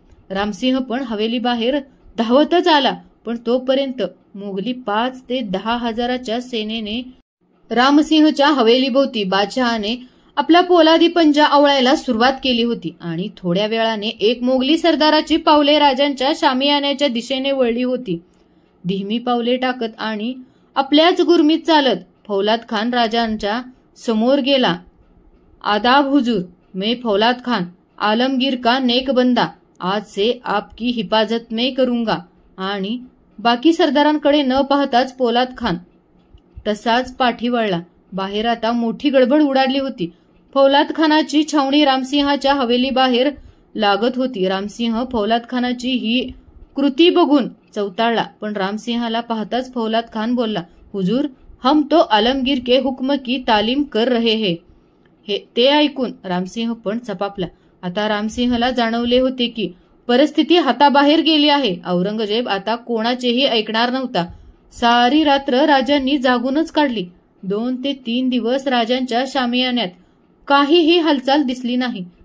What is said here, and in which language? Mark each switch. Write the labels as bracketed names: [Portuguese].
[Marathi] रामसिंह पण हवेलीबाहेर धावतच आला. पण तोपर्यंत मोगली 5 ते 10 हजाराच्या सेनेने रामसिंहच्या हवेलीभोवती बादशहाने आपला पोलादी पंजा आवळायला सुरुवात केली होती. आणि थोड्या वेळाने एक मोगली सरदाराची पावले राजांच्या शामियान्याच्या दिशेने वळली होती. धीमी पावले टाकत आणि आपल्याच गुरमीत चालत फौलाद खान राजांच्या समोर गेला. [Hindi] आदाब हुजूर, मैं फौलाद खान आलमगीर का नेक बंदा आज से आपकी हिफाजत में करूंगा. [Marathi] आणि बाकी सरदारांकडे न पाहताच पोलाद खान तसाच पाठी वळला. बाहेर आता मोठी गडबड उडाली होती. फौलाद खानाची छावणी रामसिंहाच्या हवेलीबाहेर लागत होती. रामसिंह फौलाद खानाची ही कृती बघून चवताळला. पण रामसिंहाला पाहताच फौलाद खान बोलला, [Hindi] हुजूर, हम तो आलमगीर के हुक्म की तालीम कर रहे हैं. [Marathi] हे ते ऐकून रामसिंह पण चपापला. आता रामसिंहला जाणवले होते की परिस्थिती हाताबाहेर गेली आहे. औरंगजेब आता कोणाचेही ऐकणार नव्हता. सारी रात्र राजांनी जागूनच काढली. 2 ते 3 दिवस राजांच्या शामियान्यात काहीही हालचाल दिसली नाही.